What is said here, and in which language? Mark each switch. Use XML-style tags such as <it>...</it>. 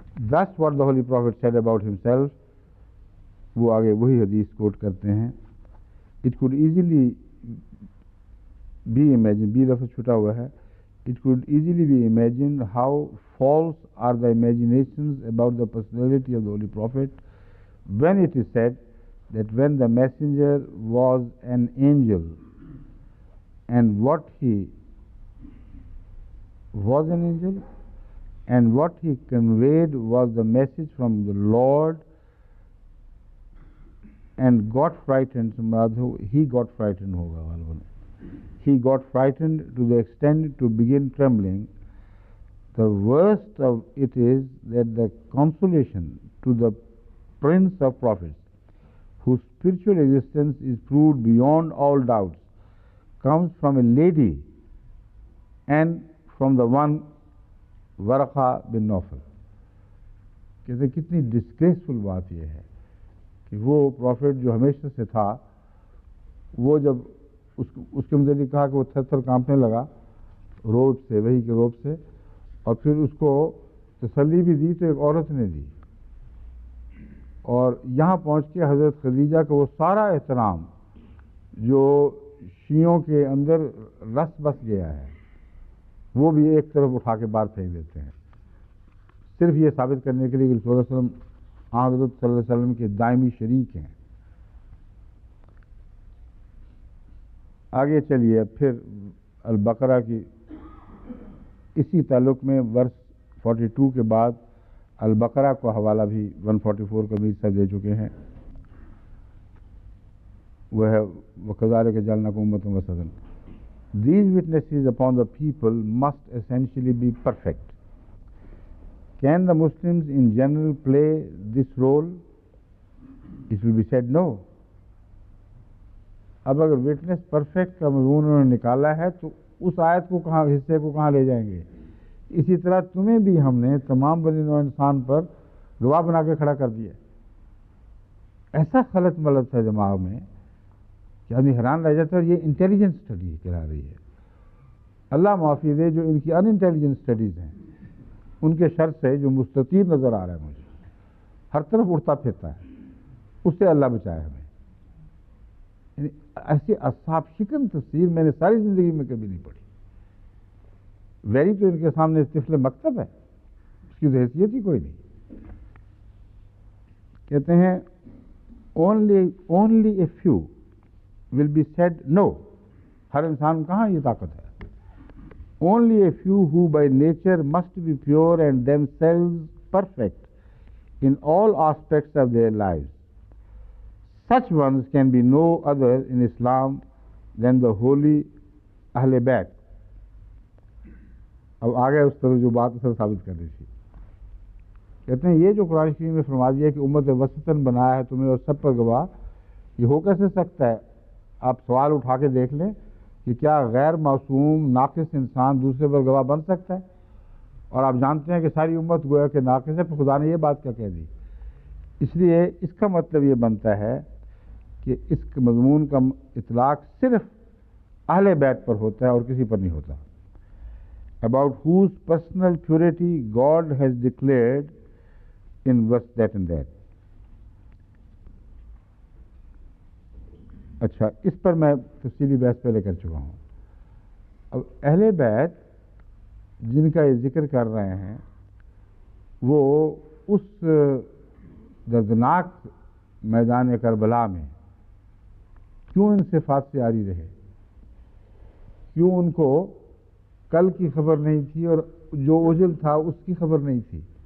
<en>That's what the Holy Prophet said about himself.</en> <ur>وہ آگے وہی حدیث کوٹ کرتے ہیں.</ur> <en>It could easily be imagined,</en> <ur>بھی لفظ چھٹا ہوا ہے.</ur> <en>It could easily be imagined how false are the imaginations about the personality of the Holy Prophet when it is said that when the messenger was an angel and what he was an angel and what he conveyed was the message from the Lord and got frightened. He got frightened ہوگا. He got frightened to the extent to begin trembling. The worst of it is that the consolation to the Prince of Prophets, whose spiritual existence is proved beyond all doubts, comes from a lady and from the one Warqa bin Nawfal.</en> <ur>کہتے کتنی ڈسگریسفل بات یہ ہے کہ وہ profit جو ہمیشہ سے تھا وہ جب اس کے متعلق کہا کہ وہ تھر تھر کانپنے لگا روب سے، وہی کے روب سے، اور پھر اس کو تسلی بھی دی تو ایک عورت نے دی. اور یہاں پہنچ کے حضرت خدیجہ کا وہ سارا احترام جو شیعوں کے اندر رس بس گیا ہے وہ بھی ایک طرف اٹھا کے باہر پھینک دیتے ہیں صرف یہ ثابت کرنے کے لیے کہ رسول اللہ صلی اللہ علیہ وسلم حضرت صلی اللہ علیہ وسلم کے دائمی شریک ہیں. آگے چلیے پھر البقرہ کی اسی تعلق میں ورس 42 کے بعد البقرہ کو حوالہ بھی 144 کا بھی دے چکے ہیں. وہ ہے</ur> <ar>وَكَذَلِكَ جَعَلْنَاكُمْ أُمَّةً وَسَطًا.</ar> <en>These witnesses upon the people must essentially be perfect. Can the Muslims in general play this role? It will be said no.</en> <ur>اب اگر وٹنس پرفیکٹ کا مضمون انہوں نے نکالا ہے تو اس آیت کو کہاں، حصے کو کہاں لے جائیں گے؟ اسی طرح تمہیں بھی ہم نے تمام بنی نوع انسان پر گواہ بنا کے کھڑا کر دیا. ایسا خلط ملط ہے دماغ میں کہ آدمی حیران رہ جاتا ہے. اور یہ انٹیلیجنس اسٹڈی کرا رہی ہے. اللہ معافی دے جو ان کی ان انٹیلیجنس اسٹڈیز ہیں ان کے شر سے جو مستطیل نظر آ رہا ہے مجھے، ہر طرف اڑتا پھرتا ہے، اس سے اللہ بچائے ہمیں. یعنی ایسی اصحاب شکن تفسیر میں نے ساری زندگی میں کبھی نہیں پڑھی. ویری تو ان کے سامنے طفل مکتب ہے، اس کی حیثیت ہی کوئی نہیں. کہتے ہیں</ur> <en>only a few will be said no.</en> <ur>ہر انسان کہاں یہ طاقت ہے.</ur> <en>Only a few who by nature must be pure and themselves perfect in all aspects of their lives. Such ones can be no other in Islam than the holy</en> <ur>اہل بیت. اب آگے اس طرح جو بات اثر ثابت کر رہی تھی. کہتے ہیں یہ جو قرآن شریف میں فرما دیا کہ امت وسطاً بنایا ہے تمہیں اور سب پر گواہ، یہ ہو کیسے سکتا ہے؟ آپ سوال اٹھا کے دیکھ لیں کہ کیا غیر معصوم ناقص انسان دوسرے پر گواہ بن سکتا ہے؟ اور آپ جانتے ہیں کہ ساری امت گویا کہ ناقص ہے، پھر خدا نے یہ بات کیا کہہ دی؟ اس لیے اس کا مطلب یہ بنتا ہے کہ اس مضمون کا اطلاق صرف اہل بیت پر ہوتا ہے اور کسی پر نہیں ہوتا.</ur> <en>About whose personal purity God has declared in verse that and that.</en> <ur>اچھا، اس پر میں تفصیلی بحث پہلے کر چکا ہوں. اب اہل بیت جن کا یہ ذکر کر رہے ہیں وہ اس دردناک میدان کربلا میں کیوں ان صفات سے عاری رہے؟ کیوں ان کو کل کی خبر نہیں تھی اور جو اجل تھا اس کی خبر نہیں تھی؟</ur>